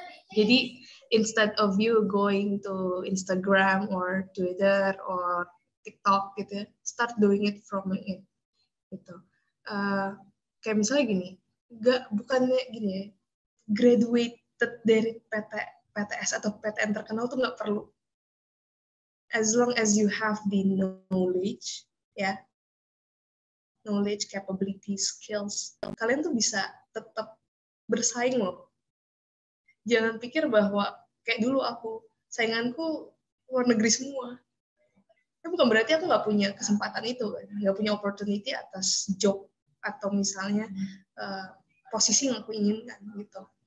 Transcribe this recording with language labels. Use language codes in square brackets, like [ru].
[id] Jadi [en] instead of you going to Instagram or Twitter or TikTok [id] gitu ya, [en] start doing it from LinkedIn gitu. [id] Kayak misalnya gini, bukannya gini ya, graduated dari PTS atau PTN terkenal tuh nggak perlu. [en] As long as you have the knowledge, ya, knowledge, capability, skills, [id] kalian tuh bisa tetap bersaing loh. Jangan pikir bahwa kayak dulu sainganku luar negeri semua. Ya bukan berarti aku nggak punya kesempatan itu, nggak punya opportunity atas job atau misalnya posisi yang aku inginkan gitu.